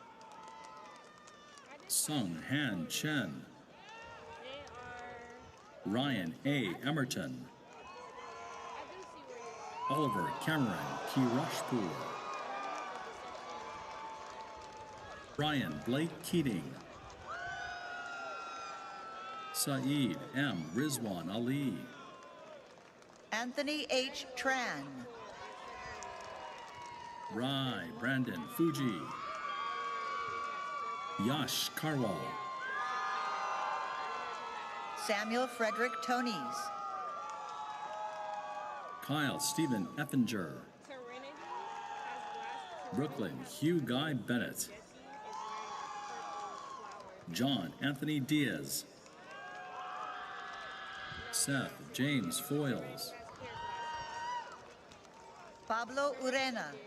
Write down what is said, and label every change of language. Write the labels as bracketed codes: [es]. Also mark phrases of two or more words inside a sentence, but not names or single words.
[en] Sung Han Chen. Ryan A. Emerton. Oliver Cameron Kirashpur. Brian Blake Keating. Saeed M. Rizwan Ali. Anthony H. Tran. Rai Brandon Fuji. Yash Karwal. Samuel Frederick Tonies. Kyle Stephen Effinger. Brooklyn Hugh Guy Bennett. John Anthony Diaz. Seth James Foyles. Pablo Urena.